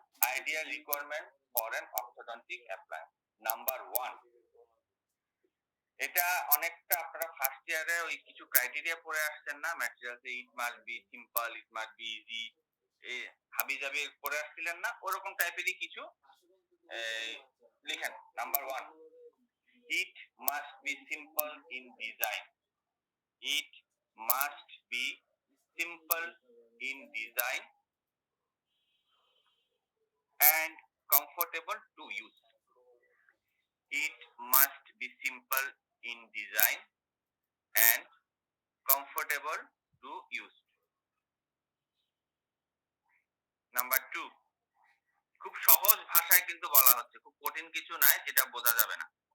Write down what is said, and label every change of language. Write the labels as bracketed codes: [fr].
[en] Ideal requirement for an orthodontic appliance number 1। [bn] এটা অনেকটা আপনারা ফার্স্ট ইয়ারে ওই কিছু ক্রাইটেরিয়া পড়ে আসছেন না, [en] materials it must be simple, it must be easy, [bn] এই হাবিজাবি পড়ে আসছিলেন না, ওরকম টাইপেরই কিছু লিখেন। [en] Number 1, it must be simple in design. It must be simple in design and comfortable to use. It must be simple in design and comfortable to use. [bn] Number 2, খুব সহজ ভাষায় কিন্তু বলা হচ্ছে, খুব কঠিন কিছু নাই যেটা বোঝা যাবে না।